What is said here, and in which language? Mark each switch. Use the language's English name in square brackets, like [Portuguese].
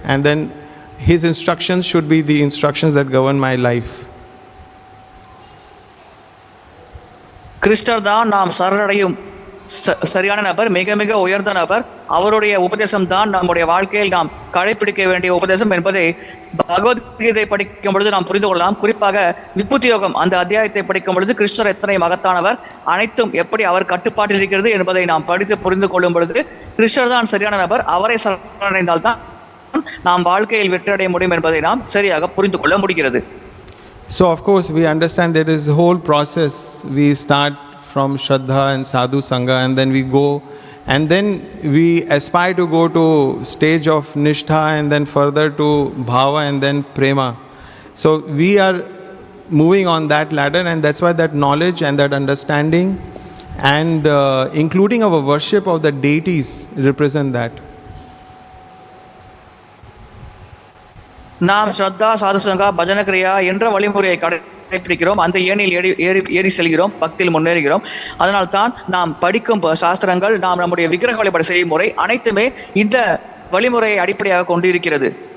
[English] And then his instructions should be the instructions that govern my life. [Tamil] கிருஷ்ணர் தான் நாம் சரணடையும் சரியான நபர், மிக மிக உயர்ந்த நபர். அவருடைய உபதேசம் தான் நம்முடைய வாழ்க்கையில் நாம் கடைபிடிக்க வேண்டிய உபதேசம் என்பதை பகவத்கீதை படிக்கும் பொழுது நாம் புரிந்து கொள்ளலாம். குறிப்பாக விபூதி யோகம் அந்த அத்தியாயத்தை படிக்கும் பொழுது கிருஷ்ணர் எத்தனை மகத்தானவர், அனைத்தும் எப்படி அவர் கட்டுப்பாட்டில் இருக்கிறது என்பதை நாம் படித்து புரிந்து கொள்ளும் பொழுது கிருஷ்ணர் தான் சரியான நபர். அவரை சரணடைந்தால் தான் நாம் வாழ்க்கையில் வெற்றியடைய முடியும் என்பதை நாம் சரியாக புரிந்து கொள்ள முடிகிறது. [English] So of course we understand there is a whole process. We start from Shraddha and Sadhu Sangha, and then we go, and then we aspire to go to stage of Nishtha, and then further to Bhava, and then Prema. So we are moving on that ladder, and that's why that knowledge and that understanding and including our worship of the deities represent that. [Tamil] நாம் ஸ்ரத்தா சாதுசங்கா பஜன கிரியா என்ற வழிமுறையை கடைபிடிக்கிறோம். அந்த ஏணியில் ஏறி செல்கிறோம், பக்தியில் முன்னேறுகிறோம். அதனால் தான் நாம் படிக்கும் சாஸ்திரங்கள், நாம் நம்முடைய விக்கிரக வழிபாடு செய்யும் முறை அனைத்துமே இந்த வழிமுறையை அடிப்படையாக கொண்டிருக்கிறது.